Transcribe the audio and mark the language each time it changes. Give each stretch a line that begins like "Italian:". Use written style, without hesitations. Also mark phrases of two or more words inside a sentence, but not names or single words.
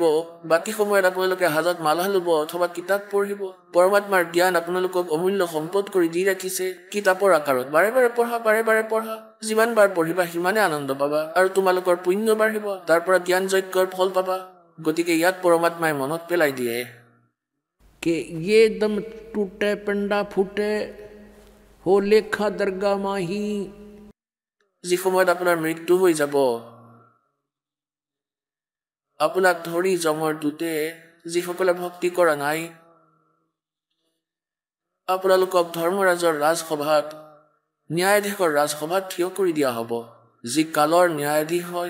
Assamese: বাকী সময়ত আপোনালোকে হাজত মালা ল'ব অথবা কিতাপ পঢ়িব। পৰমাত্মাৰ জ্ঞান আপোনালোকক অমূল্য সম্পদ কৰি দি ৰাখিছে কিতাপৰ আকাৰত। বাৰে বাৰে পঢ়া, যিমান বাৰ পঢ়িবা সিমানে আনন্দ পাবা আৰু তোমালোকৰ পুণ্য বাঢ়িব, তাৰ পৰা জ্ঞান যজ্ঞৰ ফল পাবা। গতিকে ইয়াত পৰমাত্মাই মনত পেলাই দিয়ে
Hindi: कि ये दम टूटे पंडा फूटे हो लेखा दरगाह माही।
Assamese: যি সময়ত আপোনাৰ মৃত্যু হৈ যাব, আপোনাক ধৰি জমৰ দূতে যিসকলে ভক্তি কৰা নাই, আপোনালোকক ধৰ্মৰাজৰ ৰাজসভাত, ন্যায়াধীশৰ ৰাজসভাত থিয় কৰি দিয়া হ'ব, যি কালৰ ন্যায়াধীশ হয়।